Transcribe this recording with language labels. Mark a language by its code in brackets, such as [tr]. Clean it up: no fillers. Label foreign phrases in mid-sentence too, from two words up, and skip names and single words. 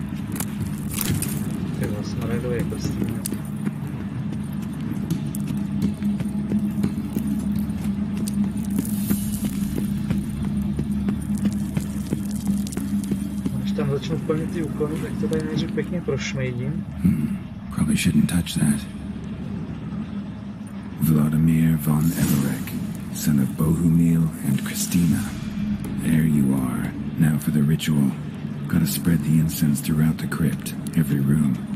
[cs] Tyhle smaradové prstíny. Když tam začnu plnit ty úkony, tak to tady nejdřív pěkně prošmejdím. [en] Probably shouldn't touch that. Vladimir von Everek, son of Bohumil and Christina. There you are. Now for the ritual. Gotta spread the incense throughout the crypt, every room.